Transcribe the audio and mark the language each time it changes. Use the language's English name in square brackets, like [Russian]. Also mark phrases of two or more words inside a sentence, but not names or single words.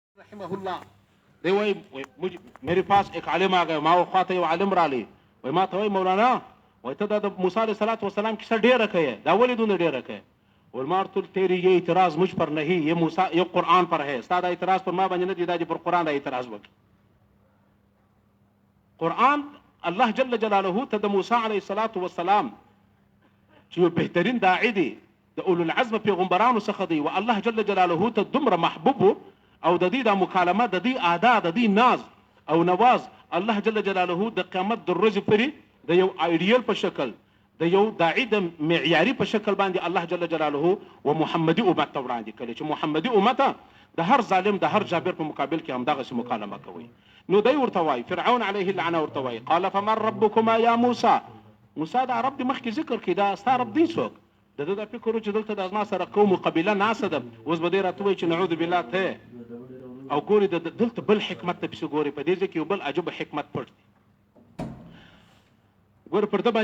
[Arabic] رحمه الله [Pashto] دی وای [Urdu] میرے پاس ایک عالم آ گیا [Pashto] ما خواته یو عالم را لې وای ما ته وای مولانا وای ته د موسی [Arabic] علیہ الصلوۃ والسلام [Pashto] کیسه ډیره کوي دا ولې دونه ډیره کوي ولمار [Urdu] تو تیری یہ اعتراض مجھ پر نہیں یہ موسی یہ قرآن پر ہے [Pashto] استاد اعتراض پر ما باندې نه دی دا پر قرآن دا اعتراض وکړي قرآن الله [Arabic] جل جلاله [Pashto] ته د موسی [Arabic] علیہ الصلوۃ والسلام [Pashto] چې بهترین داعی دی د اولو العزم پیغمبرانو څخه دی او الله [Arabic] جل جلاله [Pashto] ته دومره محبوب او د دې د مکالمه د دې ادا د دې ناز او نواز الله [Arabic] جل جلاله [Pashto] د قیامت د ورځې پورې د یو ایډیل په شکل د یو داعی د معیاري په شکل باندې الله جل جلاله و محمدي امت ته وړاندې کړي چې محمدي امت د هر ظالم د هر جابر په مقابل کې همدغه مکالمه کوي نو دی ورته وایي فرعون [Arabic] علیه اللعنه [Pashto] ورته وایي [Arabic] قال فمن ربكما یا موسی [Pashto] موسی دا رب دې مخکې ذکر کړي دا ستا رب دی څوک د ده دا فکر چې دلته د ما سره قوم قبیله ناسته ده اوس به دې راته وایي چې [Arabic] نعوذ بالله [Pashto] ته او ګوري دلته بل حکمت ته پسې ګوري په دې ځای کې یو بل عجب حکمت پټ دی ګوره پر ده